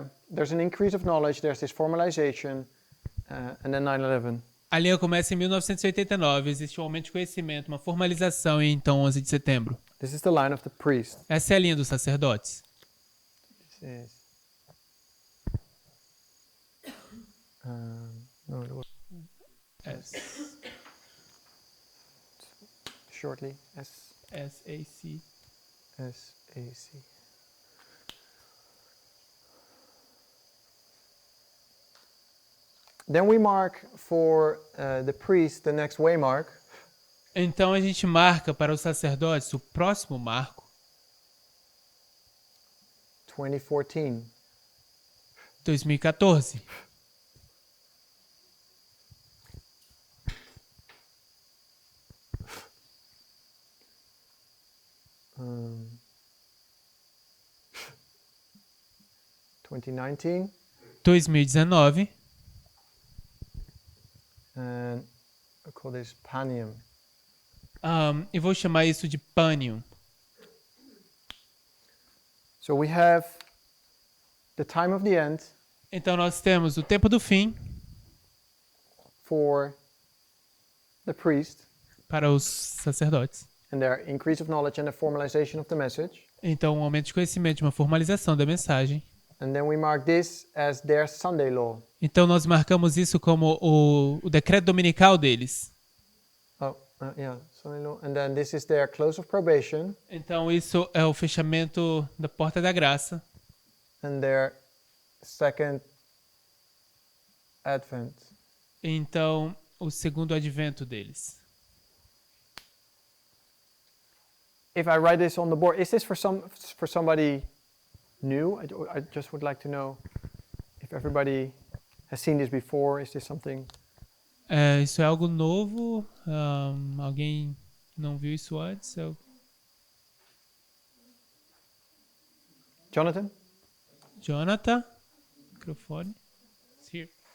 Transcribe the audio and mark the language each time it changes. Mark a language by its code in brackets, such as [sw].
[en] There's an increase of knowledge, there's this formalization, and then 9/11. [pt] A linha começa em 1989, existe um aumento de conhecimento, uma formalização e então 11 de setembro. [en] This is the line of the priest. [pt] Essa é a linha dos sacerdotes. [en] This is no, it was shortly SAC. SAC. Then we mark for the priest the next waymark. [pt] Então a gente marca para os sacerdotes o próximo marco, 2014. 2014. Um, 2019. 2019. [en] And I call this Panium. [pt] E vou chamar isso de Panium. [en] So we have the time of the end [pt] Então nós temos o tempo do fim [en] for the priest [pt] para os sacerdotes. [en] and their increase of knowledge and the formalization of the message. [pt] Então um aumento de conhecimento, uma formalização da mensagem. [en] And then we mark this as their Sunday law. [pt] Então nós marcamos isso como o decreto dominical deles. [en] Yeah, Sunday law. And then this is their close of probation [pt] Então isso é o fechamento da porta da graça [en] and their second advent. [pt] Então o segundo advento deles. [en] If I write this on the board, is this for somebody new? I just would like to know if everybody has seen this before. Is this something? [pt] Isso é algo novo? Alguém não viu isso antes? Jonathan? Jonathan, microfone. [en] It's here.